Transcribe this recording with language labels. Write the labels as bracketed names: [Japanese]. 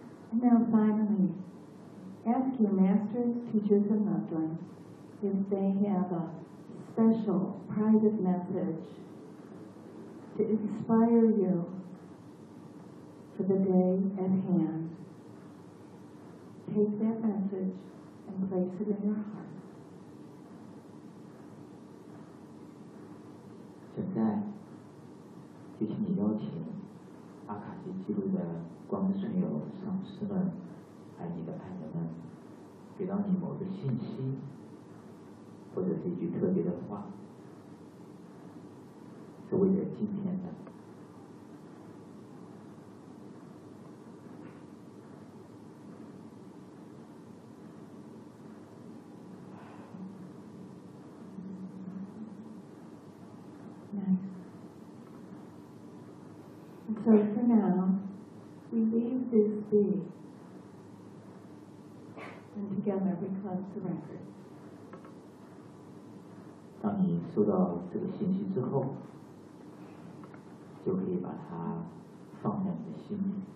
[English] And now finally, ask your masters, teachers, and loved ones if they have a special private message to inspire you for the day at hand. Take that message and place it in your heart. [Chinese] 现在，就请你邀请阿卡西记录的光之存有上师们，爱你的爱人们，给到你某个信息，或者是一句特别的话，是为了今天的。 [English] So for now, we leave this be, and together we close the record. [Chinese] 当你收到这个信息之后，就可以把它放在你的心里。